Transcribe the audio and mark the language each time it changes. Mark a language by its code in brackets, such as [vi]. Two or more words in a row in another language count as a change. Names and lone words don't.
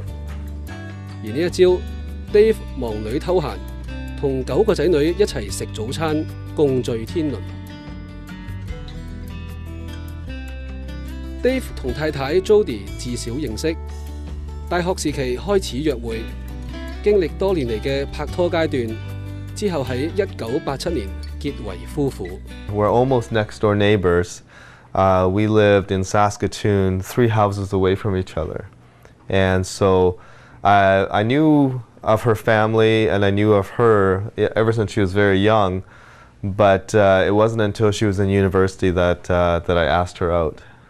[yue] 而呢一朝 ，Dave 忙裏偷閒，同9個仔女一齊食早餐，共聚天倫。Dave 同太太 Jody 自小認識，大學時期開始約會，經歷多年嚟嘅拍拖階段，之後喺1987年結為夫婦。 [en] We're almost next door neighbors. We lived in Saskatoon, 3 houses away from each other. And so I knew of her family and I knew of her ever since she was very young, but it wasn't until she was in university that I asked her out.